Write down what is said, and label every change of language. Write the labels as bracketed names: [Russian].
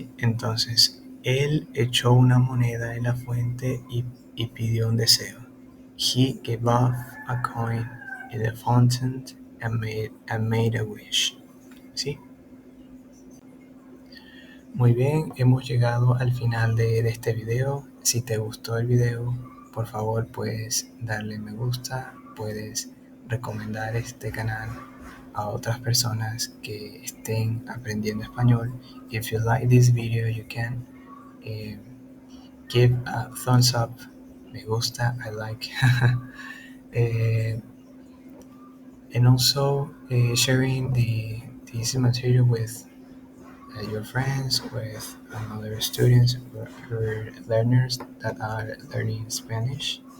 [Spanish] Entonces, él echó una moneda en la fuente y pidió un deseo. [English] He gave off a coin in the fountain and made a wish. [Spanish] ¿Sí? Muy bien, hemos llegado al final de este video. Si te gustó el video, por favor puedes darle me gusta, puedes recomendar este canal a otras personas que estén aprendiendo español. [English] If you like this video, you can eh, give a thumbs up, me gusta, I like, eh, and also sharing this material with your friends, with other students or learners that are learning Spanish.